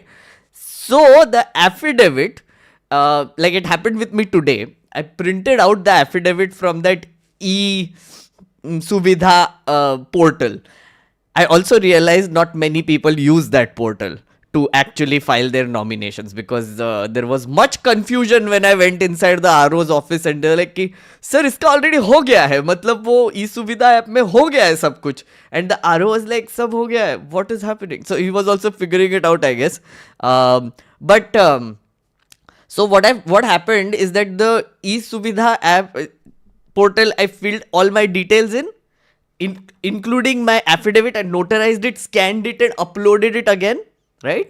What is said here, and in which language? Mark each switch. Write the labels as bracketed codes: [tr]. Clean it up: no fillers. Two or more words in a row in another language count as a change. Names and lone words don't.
[en] So the affidavit, like it happened with me today, I printed out the affidavit from that Suvidha portal. I also realized not many people use that portal to actually file their nominations, because there was much confusion when I went inside the RO's office and they were like, sir, [hi] इसका already हो गया है, मतलब वो e-Suvidha app में हो गया है सब कुछ. [en] And the RO was like, [hi] सब हो गया है, [en] what is happening? So he was also figuring it out, I guess. So what happened is that the e-Suvidha app portal, I filled all my details in, including my affidavit, and notarized it, scanned it and uploaded it again, right?